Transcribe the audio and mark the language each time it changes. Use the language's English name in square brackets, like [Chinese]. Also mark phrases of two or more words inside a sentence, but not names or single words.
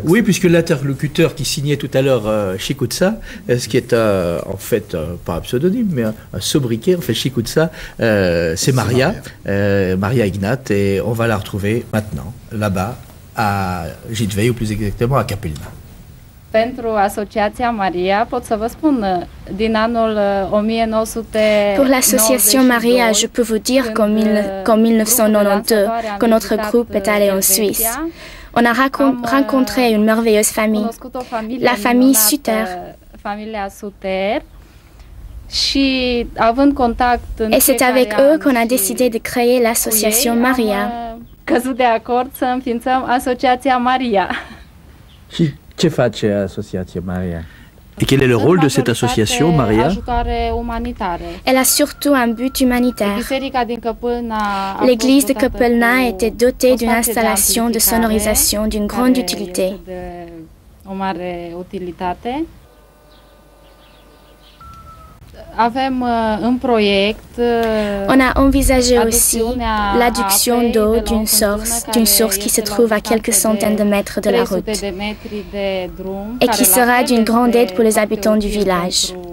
[French] Oui, puisque l'interlocuteur qui signait tout à l'heure Chikoutsa, ce qui est en fait pas un pseudonyme, mais un sobriquet, en fait Chikoutsa, c'est Maria, Maria Ignat, et on va la retrouver maintenant, là-bas, à Jitvei, ou plus exactement à Capelna. [Romanian] Pentru Asociația Maria, pot să vă spun, din anul 1992... [French] Pour l'association Maria, je peux vous dire qu'en 1992, quand notre groupe est allé en Suisse, on a rencontré une merveilleuse famille, la famille Suter. Et c'est avec eux qu'on a décidé de créer l'association Maria. [Romanian] Căzut de acord să înființăm Asociația Maria. Ce face Associația Maria? [French] Et quel est le rôle de cette association, Maria? Elle a surtout un but humanitaire. L'église de Căpălna était dotée d'une installation de sonorisation d'une grande utilité. On a envisagé aussi l'adduction d'eau d'une source qui se trouve à quelques centaines de mètres de la route et qui sera d'une grande aide pour les habitants du village.